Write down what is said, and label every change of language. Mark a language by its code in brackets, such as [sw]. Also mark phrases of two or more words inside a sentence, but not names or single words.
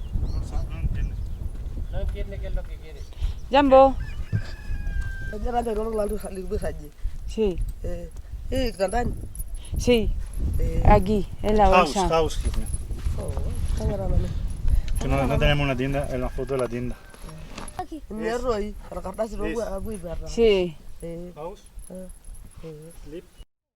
[es] No entiende qué es lo que quiere. Jambo. Sí. Sí. Sí. Aquí, en la bolsa. Que no tenemos una tienda, es una foto de la tienda. [id] Ini Roy, kalau kertas itu gue berapa? [es] Sí. [en] House. Sleep.